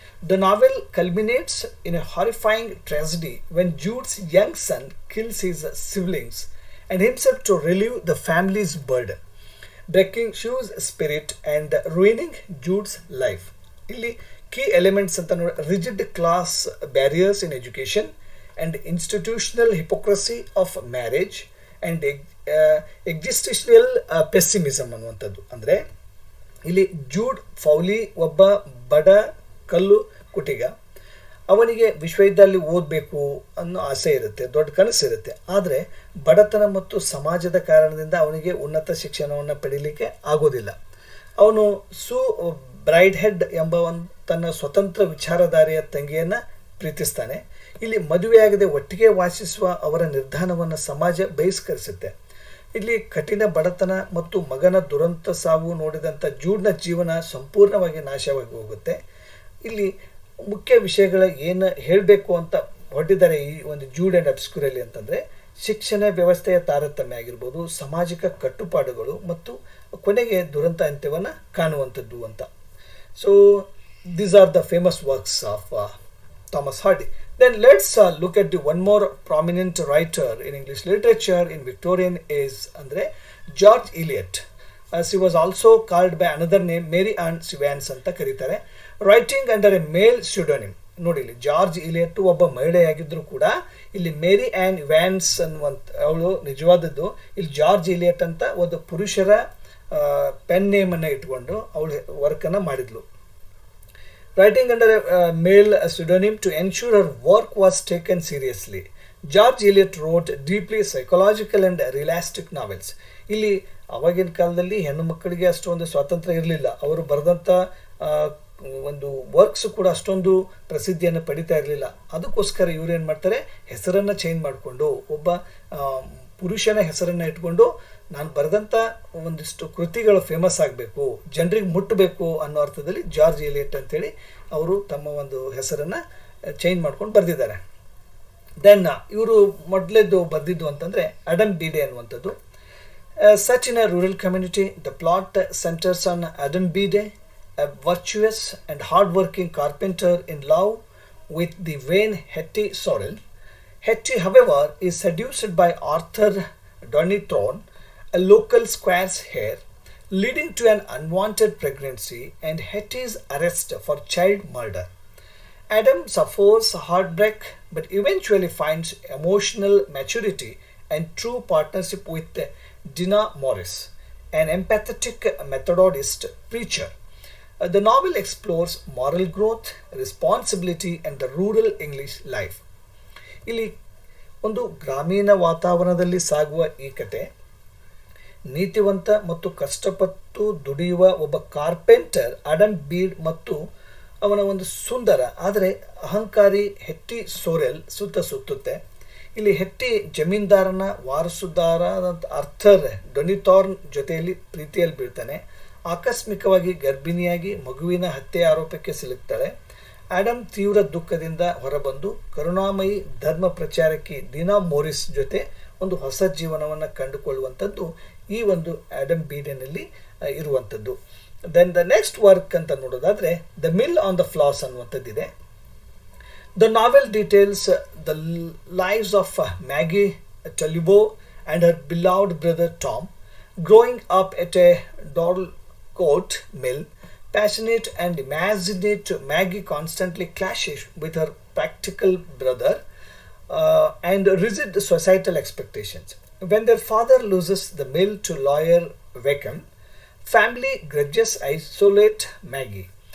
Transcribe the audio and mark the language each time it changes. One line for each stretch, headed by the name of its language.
English: The novel culminates in a horrifying tragedy when Jude's young son kills his siblings and himself to relieve the family's burden, breaking Shue's spirit and ruining Jude's life. ಇಲ್ಲಿ key elements
Kannada: ಅಂತ ನೋಡಿ,
English: rigid class barriers in education and institutional hypocrisy of marriage and existential pessimism
Kannada: ಅನ್ನುವಂಥದ್ದು. ಅಂದರೆ ಇಲ್ಲಿ Jude ಫೌಲಿ ಒಬ್ಬ ಬಡ ಕಲ್ಲು ಕುಟಿಗ. ಅವನಿಗೆ ವಿಶ್ವವಿದ್ಯಾಲಯ ಓದಬೇಕು ಅನ್ನೋ ಆಸೆ ಇರುತ್ತೆ, ದೊಡ್ಡ ಕನಸಿರುತ್ತೆ. ಆದರೆ ಬಡತನ ಮತ್ತು ಸಮಾಜದ ಕಾರಣದಿಂದ ಅವನಿಗೆ ಉನ್ನತ ಶಿಕ್ಷಣವನ್ನು ಪಡೀಲಿಕ್ಕೆ ಆಗೋದಿಲ್ಲ. ಅವನು ಬ್ರೈಡ್ಹೆಡ್ ಎಂಬ ತನ್ನ ಸ್ವತಂತ್ರ ವಿಚಾರಧಾರೆಯ ತಂಗಿಯನ್ನು ಪ್ರೀತಿಸ್ತಾನೆ. ಇಲ್ಲಿ ಮದುವೆಯಾಗದೆ ಒಟ್ಟಿಗೆ ವಾಸಿಸುವ ಅವರ ನಿರ್ಧಾರವನ್ನು ಸಮಾಜ ಬಹಿಷ್ಕರಿಸುತ್ತೆ. ಇಲ್ಲಿ ಕಠಿಣ ಬಡತನ ಮತ್ತು ಮಗನ ದುರಂತ ಸಾವು ನೋಡಿದಂಥ ಜೂಡ್ನ ಜೀವನ ಸಂಪೂರ್ಣವಾಗಿ ನಾಶವಾಗಿ ಹೋಗುತ್ತೆ. ಇಲ್ಲಿ ಮುಖ್ಯ ವಿಷಯಗಳ ಏನು ಹೇಳಬೇಕು ಅಂತ ಹೊರಟಿದ್ದಾರೆ ಈ ಒಂದು ಜೂಡ್ ಆ್ಯಂಡ್ ಅಬ್ಸ್ಕ್ಯೂರಲ್ಲಿ ಅಂತಂದರೆ, ಶಿಕ್ಷಣ ವ್ಯವಸ್ಥೆಯ ತಾರತಮ್ಯ ಆಗಿರ್ಬೋದು, ಸಾಮಾಜಿಕ ಕಟ್ಟುಪಾಡುಗಳು ಮತ್ತು ಕೊನೆಗೆ ದುರಂತ ಅಂತ್ಯವನ್ನು ಕಾಣುವಂಥದ್ದು ಅಂತ.
English: So these are the famous works of Thomas Hardy. Then let's look at the one more prominent writer in English literature in Victorian age,
Kannada: andre
English: George Eliot. She was also called by another name Mary Ann Sivans
Kannada: anta karitare.
English: Writing under a male pseudonym.
Kannada: ನೋಡಿ ಇಲ್ಲಿ George Eliot ಒಬ್ಬ ಮಹಿಳೆಯಾಗಿದ್ದರೂ ಕೂಡ ಇಲ್ಲಿ ಮೇರಿ an wands ಅನ್ನುವಂಥ ಅವಳು ನಿಜವಾದದ್ದು. ಇಲ್ಲಿ George Eliot ಅಂತ ಒಂದು ಪುರುಷರ ಪೆನ್ ನೇಮನ್ನು ಇಟ್ಕೊಂಡು ಅವಳು ವರ್ಕನ್ನು ಮಾಡಿದ್ಲು.
English: Writing under a male pseudonym to ensure her work was taken seriously, George Eliot wrote deeply psychological and realistic novels.
Kannada: ಇಲ್ಲಿ ಅವಾಗಿನ ಕಾಲದಲ್ಲಿ ಹೆಣ್ಣು ಮಕ್ಕಳಿಗೆ ಅಷ್ಟೊಂದು ಸ್ವಾತಂತ್ರ್ಯ ಇರಲಿಲ್ಲ. ಅವರು ಬರೆದಂಥ ಒಂದು ವರ್ಕ್ಸ್ ಕೂಡ ಅಷ್ಟೊಂದು ಪ್ರಸಿದ್ಧಿಯನ್ನು ಪಡಿತಾ ಇರಲಿಲ್ಲ. ಅದಕ್ಕೋಸ್ಕರ ಇವ್ರು ಏನು ಮಾಡ್ತಾರೆ, ಹೆಸರನ್ನು ಚೇಂಜ್ ಮಾಡಿಕೊಂಡು ಒಬ್ಬ ಪುರುಷನ ಹೆಸರನ್ನು ಇಟ್ಕೊಂಡು ನಾನು ಬರೆದಂಥ ಒಂದಿಷ್ಟು ಕೃತಿಗಳು ಫೇಮಸ್ ಆಗಬೇಕು, ಜನರಿಗೆ ಮುಟ್ಟಬೇಕು ಅನ್ನೋ ಅರ್ಥದಲ್ಲಿ ಜಾರ್ಜ್ ಎಲಿಯಟ್ ಅಂತೇಳಿ ಅವರು ತಮ್ಮ ಒಂದು ಹೆಸರನ್ನು ಚೇಂಜ್ ಮಾಡ್ಕೊಂಡು ಬರೆದಿದ್ದಾರೆ. ದೆನ್ ಇವರು ಮೊದಲೇದು ಬರೆದಿದ್ದು ಅಂತಂದರೆ ಅಡಮ್ ಬೀಡೆ ಅನ್ನುವಂಥದ್ದು.
English: Such in a rural community the plot centres on Adam Bede, a virtuous and hard-working carpenter in love with the vain Hetty Sorrel. Hetty, however, is seduced by Arthur Donithorne, a local squire's heir, leading to an unwanted pregnancy and Hetty's arrest for child murder. Adam suffers heartbreak but eventually finds emotional maturity and true partnership with Dinah Morris, an empathetic Methodist preacher. The novel explores moral growth, responsibility, and the rural English life.
Kannada: ಇಲ್ಲಿ ಒಂದು ಗ್ರಾಮೀಣ ವಾತಾವರಣದಲ್ಲಿ ಸಾಗುವ ಈ ಕತೆ ನೀತಿವಂತ ಮತ್ತು ಕಷ್ಟಪಟ್ಟು ದುಡಿಯುವ ಒಬ್ಬ ಕಾರ್ಪೆಂಟರ್ ಅಡಮ್ ಬೀಡ್ ಮತ್ತು ಅವನ ಒಂದು ಸುಂದರ ಆದರೆ ಅಹಂಕಾರಿ ಹೆಟ್ಟಿ ಸೋರೆಲ್ ಸುತ್ತುತ್ತೆ. ಇಲ್ಲಿ ಹೆಟ್ಟಿ ಜಮೀನ್ದಾರನ ವಾರಸುದಾರದಂಥ ಅರ್ಥರ್ ಡೊನಿಥಾರ್ನ್ ಜೊತೆಯಲ್ಲಿ ಪ್ರೀತಿಯಲ್ಲಿ ಬೀಳ್ತಾನೆ. ಆಕಸ್ಮಿಕವಾಗಿ ಗರ್ಭಿಣಿಯಾಗಿ ಮಗುವಿನ ಹತ್ಯೆ ಆರೋಪಕ್ಕೆ ಸಿಲುಕ್ತಾಳೆ. ಆಡಮ್ ತೀವ್ರ ದುಃಖದಿಂದ ಹೊರಬಂದು ಕರುಣಾಮಯಿ ಧರ್ಮ ಪ್ರಚಾರಕಿ ದಿನಾ ಮೋರಿಸ್ ಜೊತೆ ಒಂದು ಹೊಸ ಜೀವನವನ್ನು ಕಂಡುಕೊಳ್ಳುವಂಥದ್ದು ಈ ಒಂದು ಆಡಮ್ ಬೀಡನಲ್ಲಿ ಇರುವಂಥದ್ದು.
English: then the next work
Kannada: ಅಂತ ನೋಡೋದಾದರೆ the mill on the flaws ಅನ್ನುವಂಥದ್ದಿದೆ.
English: The novel details the lives of Maggie Tulliver and her beloved brother Tom growing up at a Dorlcote mill. Passionate and imaginative, Maggie constantly clashes with her practical brother and rigid societal expectations. When their father loses the mill to lawyer Wickham, family grudges isolate Maggie.